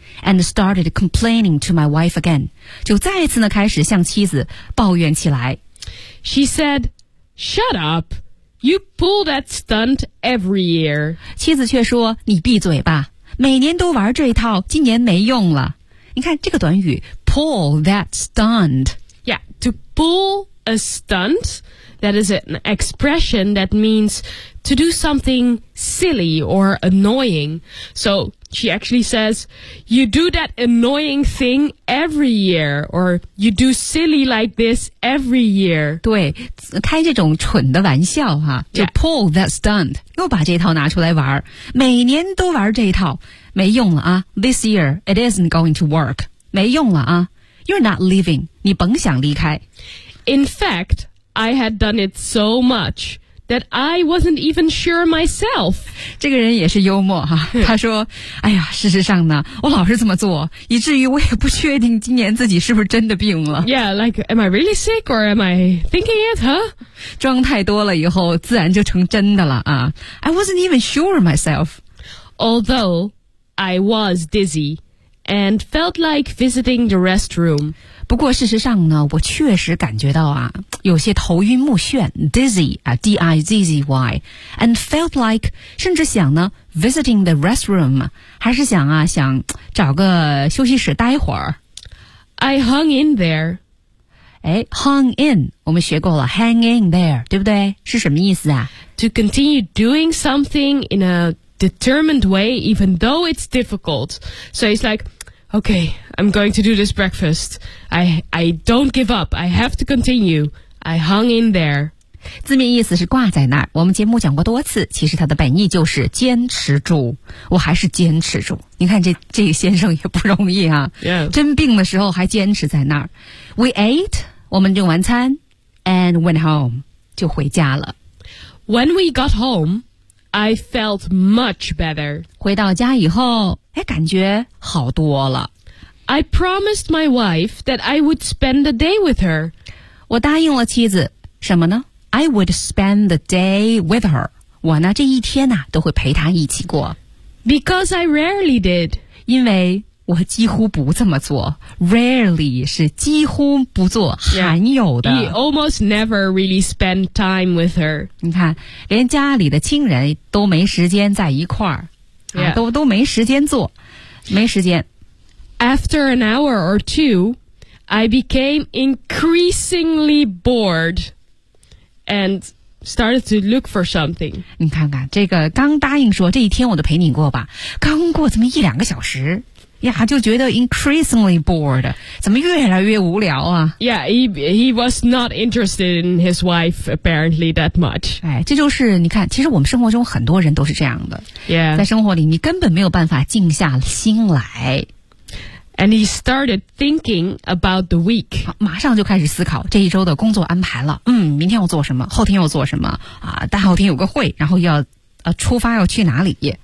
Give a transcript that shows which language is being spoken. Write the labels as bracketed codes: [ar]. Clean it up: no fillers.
[en] And started complaining to my wife again. [zh] 就再次呢开始向妻子抱怨起来。 [en] She said, shut up. You pull that stunt every year. [zh] 妻子却说，你闭嘴吧。每年都玩这一套，今年没用了。你看这个短语 [en] pull that stunt. Yeah, to pull a stunt, that is an expression that means to do something silly or annoying. So she actually says, you do that annoying thing every year, or you do silly like this every year. [zh] 对，开这种蠢的玩笑哈、啊，就 [en] pull that stunt. [zh] 又把这套拿出来玩，每年都玩这一套，没用了啊。 [en] This year, it isn't going to work. [zh] 没用了啊。 [en] You're not leaving. [zh] 你甭想离开。 [en] In fact, I had done it so much. That I wasn't even sure myself. [zh] 这个人也是幽默哈、啊。他说：“哎呀，事实上呢，我老是这么做，以至于我也不确定今年自己是不是真的病了。” [en] Yeah, like, am I really sick or am I thinking it? Huh? [zh] 装太多了以后，自然就成真的了啊。 [en] I wasn't even sure myself. Although I was dizzy and felt like visiting the restroom. [zh] 不过事实上呢，我确实感觉到啊。有些头晕目眩 dizzy, D-I-Z-Z-Y, [en] and felt like, [zh] 甚至想呢 [en] visiting the restroom, [zh] 还是想啊想找个休息室待会儿。 [en] I hung in there. [zh] 诶 hung in, 我们学过了 [en] hang in there, [zh] 对不对是什么意思啊 [en] To continue doing something in a determined way, even though it's difficult. So it's like,Okay, I'm going to do this breakfast. I don't give up. I have to continue. I hung in there. [zh] 字面意思是挂在那儿。我们节目讲过多次，其实它的本意就是坚持住。我还是坚持住。你看这个先生也不容易啊。 [en] Yeah. [zh] 真病的时候还坚持在那儿。 [en] We ate, [zh] 我们用完餐 [en] and went home, [zh] 就回家了。 [en] When we got home,I felt much better. [zh] 回到家以后，哎，感觉好多了。 [en] I promised my wife that I would spend the day with her. [zh] 我答应了妻子，什么呢？ [en] I would spend the day with her. [zh] 我呢，这一天呢，都会陪她一起过。 [en] Because I rarely did. [zh] 因为我几乎不这么做。Rarely 是几乎不做，罕有的。 [en] He almost never really spent time with her. [zh] 你看，连家里的亲人都没时间在一块儿、 [en] yeah. [zh] 啊、都没时间做，没时间。 [en] After an hour or two, I became increasingly bored and started to look for something. [zh] 你看看，这个刚答应说这一天我都陪你过吧，刚过这么一两个小时。 Yeah, 就觉得 [en] increasingly bored. [zh] 怎么越来越无聊啊 [en] Yeah, he was not interested in his wife apparently that much. [zh] 哎，这就是你看，其实我们生活中很多人都是这样的。 [en] Yeah. [zh] 在生活里你根本没有办法静下心来。 [en] And he started thinking about the week. [zh] 马上就开始思考这一周的工作安排了。嗯，明天要做什么，后天要做什么，啊，大后天有个会，然后要出发要去哪里。